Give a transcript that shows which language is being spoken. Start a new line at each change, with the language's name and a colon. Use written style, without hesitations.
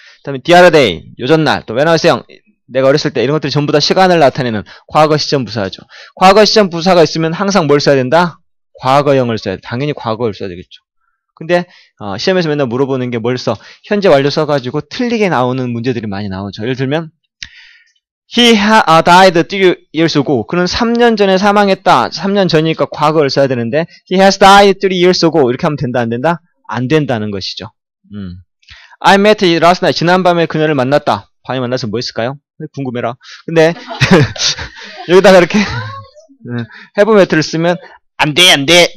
Korean: 그다음에 the other day, 요전날, 또 when I was young, 내가 어렸을 때 이런 것들이 전부 다 시간을 나타내는 과거 시점 부사죠. 과거 시점 부사가 있으면 항상 뭘 써야 된다? 과거형을 써야 돼. 당연히 과거를 써야 되겠죠. 근데 시험에서 맨날 물어보는 게 뭘 써? 현재 완료 써가지고 틀리게 나오는 문제들이 많이 나오죠. 예를 들면
English: He died 3 years ago.
Korean: 그는 3년 전에 사망했다. 3년 전이니까 과거를 써야 되는데
English: He has died 3 years ago.
Korean: 이렇게 하면 된다 안 된다? 안 된다는 것이죠.
English: I met last night.
Korean: 지난밤에 그녀를 만났다. 밤에 만나서 뭐 했을까요? 궁금해라. 근데 여기다가 이렇게 have met를 쓰면 안 돼, 안 돼.